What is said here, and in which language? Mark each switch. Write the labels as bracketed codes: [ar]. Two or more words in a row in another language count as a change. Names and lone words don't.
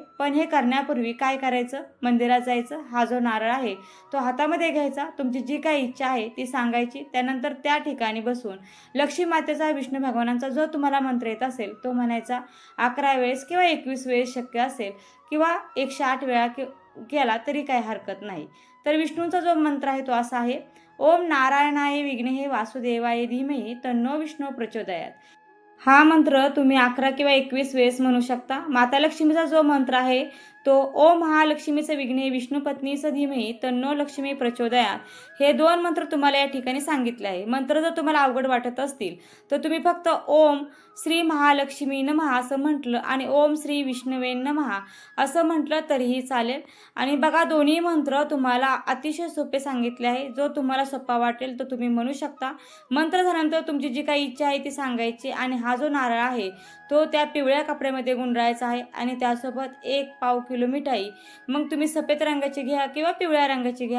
[mr] पण हे करण्यापूर्वी काय करायचं, मंदिरात जायचं, हा जो नारळ आहे तो हातामध्ये घ्यायचा, तुमची जी काही इच्छा आहे ती सांगायची. त्यानंतर त्या ठिकाणी बसून लक्ष्मी मातेचा, विष्णू भगवानांचा जो तुम्हाला मंत्र येत असेल तो म्हणायचा. 11 वेळेस किंवा 21 वेळेस शक्य असेल किंवा 108 वेळा केला तरी काही हरकत नाही. तर विष्णूंचा जो मंत्र आहे तो असा आहे: [sa] ओम नारायणाय विघ्नेः वासुदेवाय धीमहि तन्नो विष्णू प्रचोदयात. [mr] हा मंत्र तुम्ही 11 किंवा 21 वेळेस म्हणू शकता. माता लक्ष्मीचा जो मंत्र आहे तो [sa] ओम महालक्ष्मीचे विघ्ने विष्णुपत्नीच धीमहि तन्नो लक्ष्मी प्रचोदयात. [mr] हे 2 मंत्र तुम्हाला या ठिकाणी सांगितले आहे. मंत्र जर तुम्हाला अवघड वाटत असतील तर तुम्ही फक्त [sa] ओम श्री महालक्ष्मी नमः [mr] असं म्हटलं आणि [sa] ओम श्री विष्णवे नमः [mr] असं म्हटलं तरीही चालेल. आणि बघा दोन्ही मंत्र तुम्हाला अतिशय सोपे सांगितले आहे. जो तुम्हाला सोपा वाटेल तो तुम्ही म्हणू शकता. मंत्र झाल्यानंतर तुमची जी काही इच्छा आहे ती सांगायची आणि हा जो नारळ आहे तो त्या पिवळ्या कपड्यामध्ये गुंडाळायचा आहे आणि त्यासोबत 1 पाव किलो मिठाई, मग तुम्ही सफेद रंगाची घ्या किंवा पिवळ्या रंगाची घ्या.